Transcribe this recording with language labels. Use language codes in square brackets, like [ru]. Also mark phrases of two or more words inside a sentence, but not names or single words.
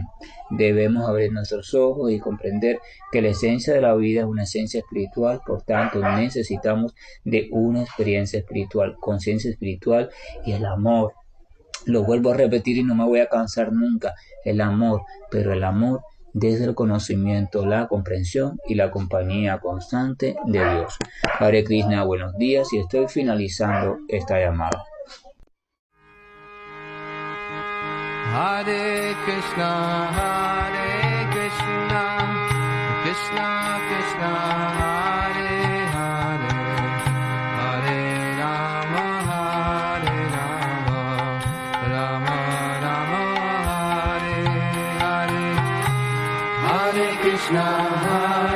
[es] Debemos abrir nuestros ojos y comprender que la esencia de la vida es una esencia espiritual, por tanto necesitamos de una experiencia espiritual, conciencia espiritual y el amor. Lo vuelvo a repetir y no me voy a cansar nunca, el amor, pero el amor desde el conocimiento, la comprensión y la compañía constante de Dios. [sa] Hare Krishna, [es] buenos días, y estoy finalizando esta llamada. [sa] Hare Krishna, Krishna Krishna, Hare Hare, Hare Rama, Rama Rama, Hare Hare, Hare Krishna.